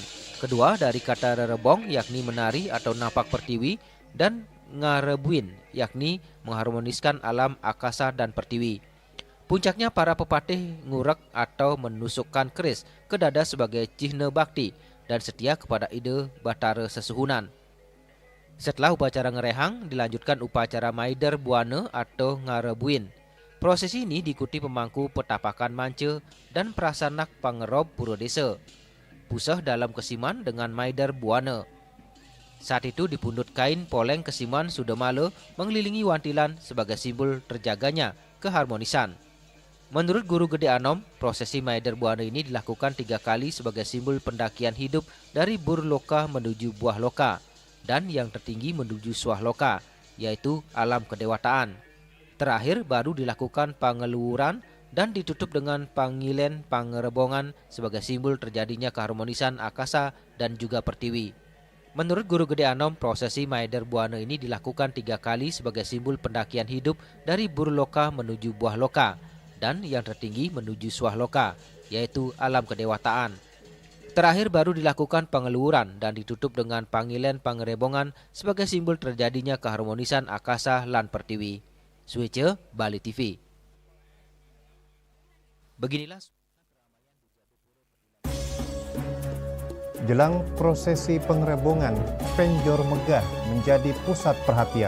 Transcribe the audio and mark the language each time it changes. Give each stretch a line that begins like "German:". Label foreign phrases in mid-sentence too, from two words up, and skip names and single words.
Indonesian: Kedua dari kata rerebong, yakni menari atau napak pertiwi, dan ngarebuin, yakni mengharmoniskan alam akasa dan pertiwi. Puncaknya para pepatih ngurek atau menusukkan keris ke dada sebagai cihne bakti dan setia kepada ide batara sesuhunan. Setelah upacara ngerehang, dilanjutkan upacara maider buana atau ngarebuin. Prosesi ini diikuti pemangku petapakan Mance dan prasanak pangerob pura desa. Pusah dalam Kesiman dengan maider buana. Saat itu dipundut kain poleng Kesiman Sudamala mengelilingi Wantilan sebagai simbol terjaganya keharmonisan. Menurut Guru Gede Anom, prosesi maider buana ini dilakukan 3 kali sebagai simbol pendakian hidup dari Bur Loka menuju Buah Loka, dan yang tertinggi menuju Suah Loka, yaitu alam kedewataan. Terakhir baru dilakukan pangeluhuran dan ditutup dengan panggilen pangerebongan sebagai simbol terjadinya keharmonisan akasa dan juga pertiwi. Menurut Guru Gede Anom, prosesi Maeder Buana ini dilakukan 3 kali sebagai simbol pendakian hidup dari Buru Loka menuju Buah Loka dan yang tertinggi menuju Suah Loka, yaitu alam kedewataan. Terakhir baru dilakukan pengeluhuran dan ditutup dengan panggilan pangerebongan sebagai simbol terjadinya keharmonisan akasa lan pertiwi. Switche, Bali TV. Beginilah Jelang prosesi pengerebongan, Penjor Megah menjadi pusat perhatian.